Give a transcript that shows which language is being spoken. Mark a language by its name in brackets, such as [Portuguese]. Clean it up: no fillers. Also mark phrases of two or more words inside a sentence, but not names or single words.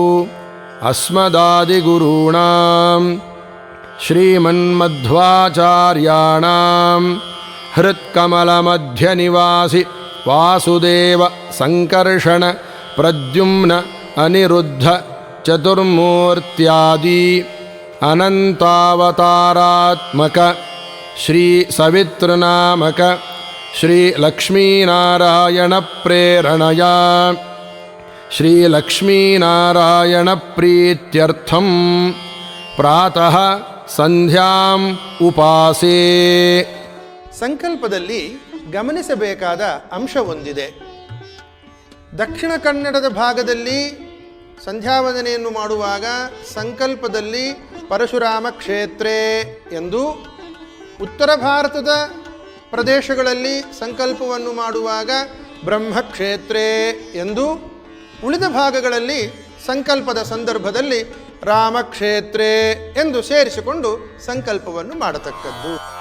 [Sanskrit] ಅಸ್ಮದಾದಿಗುರುಣಾಂ ಶ್ರೀಮನ್ಮಧ್ವಾಚಾರ್ಯಾಣಾಂ ಹೃತ್ಕಮಲಮಧ್ಯನಿವಾಸಿ ವಾಸುದೇವ ಸಂಕರ್ಷಣ ಪ್ರದ್ಯುಮ್ನ ಅನಿರುದ್ಧ ಚತುರ್ಮೂರ್ತ್ಯಾದಿ ಅನಂತಾವತಾರಾತ್ಮಕ ಶ್ರೀ ಸವಿತೃನಾಮಕ ಶ್ರೀ ಲಕ್ಷ್ಮೀನಾರಾಯಣ ಪ್ರೇರಣಯ ಶ್ರೀ ಲಕ್ಷ್ಮೀನಾರಾಯಣ ಪ್ರೀತ್ಯರ್ಥಂ ಪ್ರಾತಃ ಸಂಧ್ಯಾಂ ಉಪಾಸೇ. [Kannada] ಸಂಕಲ್ಪದಲ್ಲಿ ಗಮನಿಸಬೇಕಾದ ಅಂಶ ಒಂದಿದೆ. ದಕ್ಷಿಣ ಕನ್ನಡದ ಭಾಗದಲ್ಲಿ ಸಂಧ್ಯಾವಂದನೆಯನ್ನು ಮಾಡುವಾಗ ಸಂಕಲ್ಪದಲ್ಲಿ ಪರಶುರಾಮ ಕ್ಷೇತ್ರೇ ಎಂದು, ಉತ್ತರ ಭಾರತದ ಪ್ರದೇಶಗಳಲ್ಲಿ ಸಂಕಲ್ಪವನ್ನು ಮಾಡುವಾಗ ಬ್ರಹ್ಮಕ್ಷೇತ್ರೇ ಎಂದು, ಉಳಿದ ಭಾಗಗಳಲ್ಲಿ ಸಂಕಲ್ಪದ ಸಂದರ್ಭದಲ್ಲಿ ರಾಮಕ್ಷೇತ್ರೇ ಎಂದು ಸೇರಿಸಿಕೊಂಡು ಸಂಕಲ್ಪವನ್ನು ಮಾಡತಕ್ಕದ್ದು.